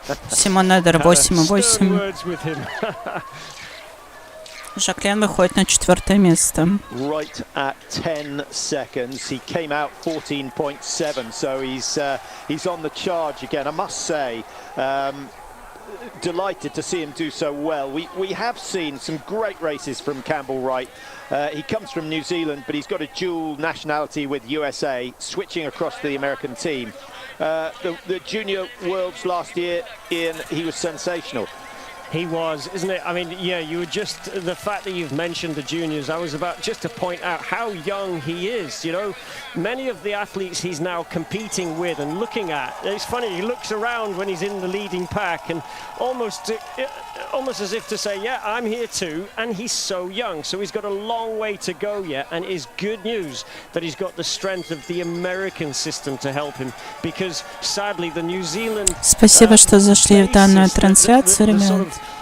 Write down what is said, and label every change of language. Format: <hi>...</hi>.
<ru>Симон Эдер 8,8. Жаклен выходит на 4-е место.</ru> <en>Right at 10 seconds, he came out 14.7, so he's on the charge again. I must say, delighted to see him do so well. We have seen some great races from Campbell Wright. He comes from New Zealand, but he's got a dual nationality with USA, switching across to the American team. The Junior Worlds last year, Ian, he was sensational. He was, isn't it? I mean, yeah, you were just, the fact that you've mentioned the juniors, I was about just to point out how young he is, you know. Many of the athletes he's now competing with and looking at, it's funny, he looks around when he's in the leading pack and almost as if to say, yeah, I'm here too, and he's so young, so he's got a long way to go yet, and it is good news that he's got the strength of the American system to help him, because sadly the New Zealand...</en> <ru>Спасибо, что зашли в данную трансляцию, ребят.</ru>